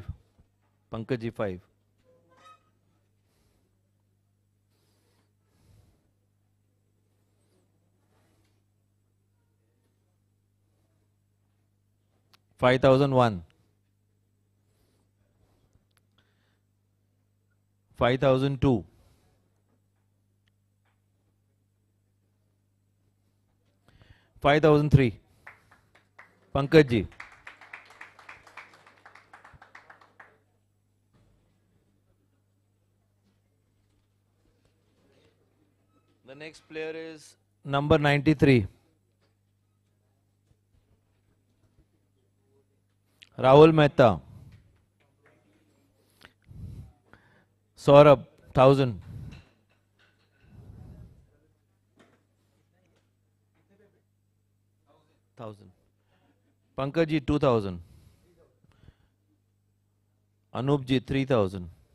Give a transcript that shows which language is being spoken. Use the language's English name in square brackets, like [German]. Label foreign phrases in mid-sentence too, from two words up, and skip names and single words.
[English] Pankaj ji, 5. $5,001. 5,002. 5,003. Pankaj ji. The next player is number 93. Rahul Mehta. Saurabh, 1000. Pankaj ji, 2000. Anup ji, 3000.